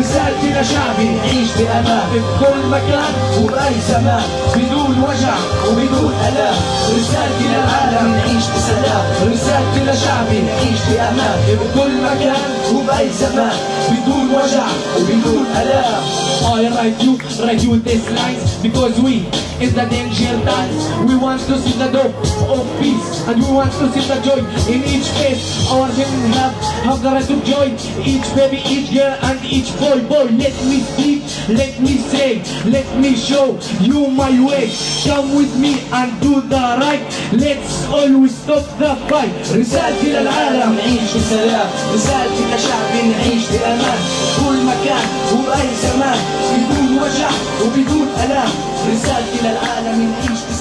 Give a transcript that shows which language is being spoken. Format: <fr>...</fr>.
<ar>رسالتي لشعبي نعيش بأمان في كل مكان وبأي زمان بدون وجع وبدون ألام. رسالتي للعالم نعيش بسلام. رسالتي لشعبي نعيش بأمان في كل مكان وبأي زمان بدون وجع وبدون ألام.</ar> <en>I write you these lines because we in the danger times. We want to see the dope of peace and we want to see the joy in each face. Our women have the right of joy. Each baby, each girl and each boy. Let me speak, let me say, let me show you my way. Come with me and do the right. Let's always stop the fight.</en> <ar>رسالتي للعالم نعيش بسلام. رسالتي لشعبي نعيش بأمان كل مكان وبأي زمان بدون وجع وبدون ألام. رسالتي للعالم نعيش</ar>